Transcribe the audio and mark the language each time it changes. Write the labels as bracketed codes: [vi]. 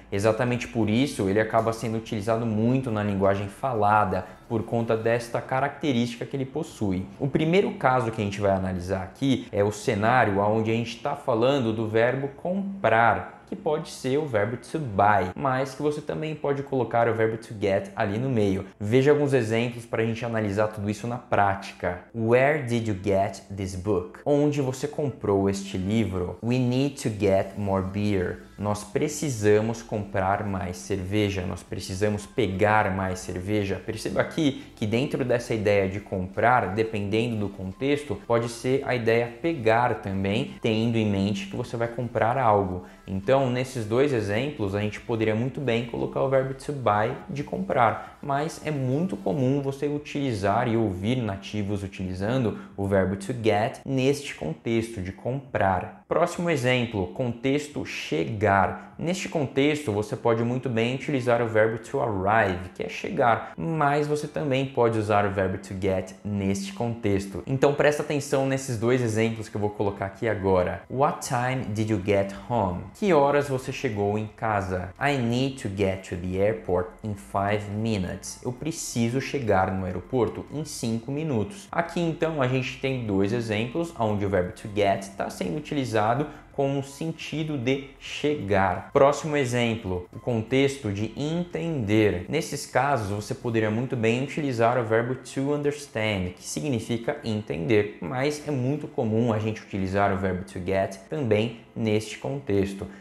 [pt] Exatamente por isso ele acaba sendo utilizado muito na linguagem falada, por conta desta característica que ele possui. O primeiro caso que a gente vai analisar aqui é o cenário onde a gente está falando do verbo comprar, que pode ser o verbo to buy, mas que você também pode colocar o verbo to get ali no meio. Veja alguns exemplos para a gente analisar tudo isso na prática. [en] Where did you get this book? [pt] Onde você comprou este livro? [en] We need to get more beer. [pt] Nós precisamos comprar mais cerveja, nós precisamos pegar mais cerveja. Perceba aqui que dentro dessa ideia de comprar, dependendo do contexto, pode ser a ideia pegar também, tendo em mente que você vai comprar algo. Então, nesses dois exemplos, a gente poderia muito bem colocar o verbo to buy de comprar, mas é muito comum você utilizar e ouvir nativos utilizando o verbo to get neste contexto de comprar. Próximo exemplo, contexto chegar. Neste contexto, você pode muito bem utilizar o verbo to arrive, que é chegar, mas você também pode usar o verbo to get neste contexto. Então presta atenção nesses dois exemplos que eu vou colocar aqui agora. [en] What time did you get home? [pt] Que horas você chegou em casa? [en] I need to get to the airport in 5 minutes. [pt] Eu preciso chegar no aeroporto em 5 minutos. Aqui então a gente tem dois exemplos onde o verbo to get está sendo utilizado com o sentido de chegar. Próximo exemplo, o contexto de entender. Nesses casos, você poderia muito bem utilizar o verbo to understand, que significa entender, mas é muito comum a gente utilizar o verbo to get também neste contexto.